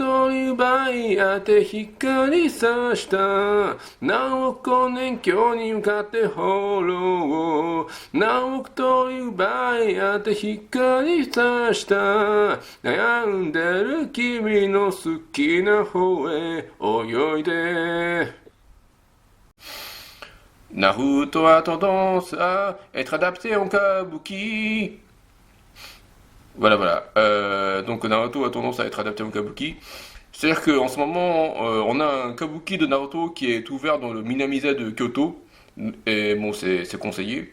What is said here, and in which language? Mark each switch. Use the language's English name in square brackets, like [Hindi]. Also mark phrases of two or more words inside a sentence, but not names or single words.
[Japanese] 通り奪い合って光さした何億年今日に向かって放浪何億通り奪い合って光さした悩んでる君の好きな方へ泳いで [French] Naruto a tendance à être adapté en kabuki. Voilà. Donc Naruto a tendance à être adapté en kabuki. C'est-à-dire qu'en ce moment, on a un kabuki de Naruto qui est ouvert dans le Minamiza de Kyoto. Et bon, c'est conseillé.